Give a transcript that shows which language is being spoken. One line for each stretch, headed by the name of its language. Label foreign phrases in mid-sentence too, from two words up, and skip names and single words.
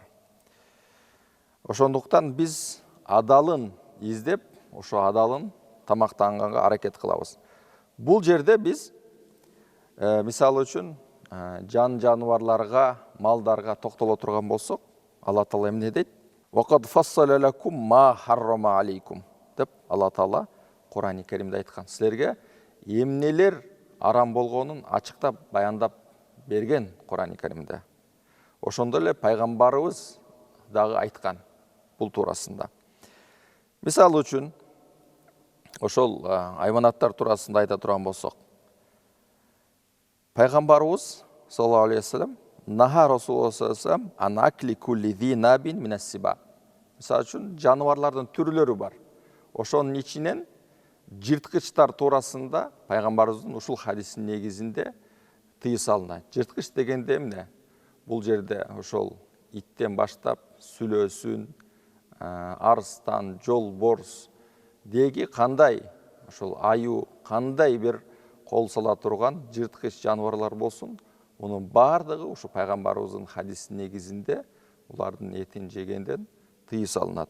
Kyrgyz: Ошондуктан биз адалын издеп, ошо адалын тамактанганга аракет кылабыз. Бул жерде биз мисалы үчүн жаныбарларга, малдарга токтоло турган болсок, Алла Таала эмне дейт?
Arabic: وقد فصل لكم ما حرم عليكم
Kyrgyz: деп Алла Таала Кур'ан-ы Каримде айткан. Силерге эмнелер арам болгонун ачыктап баяндап берген Кур'ан-ы Каримде. Ошондой эле пайгамбарыбыз дагы айткан бул туурасында. Мисалы үчүн, ошол айванаттар туурасында айта турган болсок, пайгамбарыбыз
Arabic: صلى الله عليه وسلم نهى رسول الله صلى الله عليه وسلم عن أكل كل ذي ناب من السباع.
Kyrgyz: Мисалы үчүн, жаныбарлардын түрлөрү бар. Ошонун ичинен жырткычтар туурасында пайгамбарыбыздын ушул хадисинин негизинде тыюу салынат. Жырткыч дегенде эмне? Бул жерде ошол иттен баштап сүлөөсүн, арыстан, жолборс деги кандай, ошол аю, кандай бир кол сала турган жырткыч жаныбарлар болсун, мунун бардыгы ушу пайгамбарыбыздын хадисинин негизинде улардын этин жегенден тыюу салынат.